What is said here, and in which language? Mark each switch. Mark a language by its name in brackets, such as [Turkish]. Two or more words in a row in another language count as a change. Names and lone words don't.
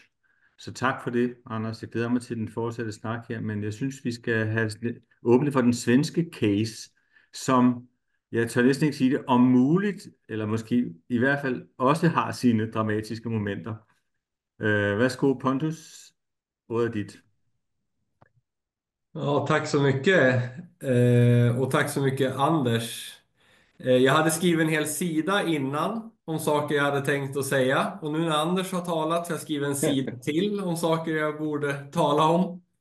[Danish] Så tak for det, Anders. Jeg glæder mig til den fortsatte snak her, men jeg synes, vi skal have åbnet for den svenske case, som, jeg tør næsten ikke sige det, om muligt, eller måske i hvert fald også har sine dramatiske momenter. Værsgo, Pontus. Ordet er dit. [Swedish] Ja, tack så mycket. Och tack så mycket, Anders. Jag hade skrivit en hel sida innan om saker jag hade tänkt att säga. Och nu när Anders har talat så har jag skrivit en sida till om saker jag borde tala om.